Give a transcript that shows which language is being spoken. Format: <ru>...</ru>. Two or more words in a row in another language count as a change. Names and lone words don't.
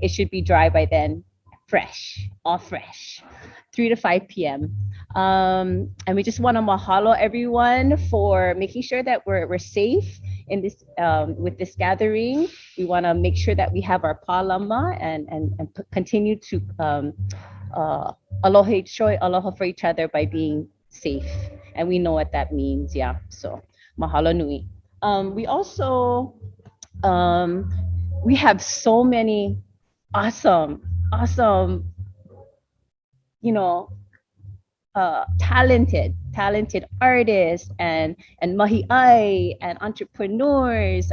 <en>It should be dry by then, fresh, all fresh, 3 to 5 p.m. And we just want to mahalo everyone for making sure that we're safe in this with this gathering. We want to make sure that we have our palama and continue to</en> <haw>aloha choi,</haw> <en>aloha for each other by being safe. And we know what that means, yeah.</en> <haw>So mahalo nui.</haw> <en>We also we have so many awesome, you know, talented artists and mahi'ai and entrepreneurs.</en>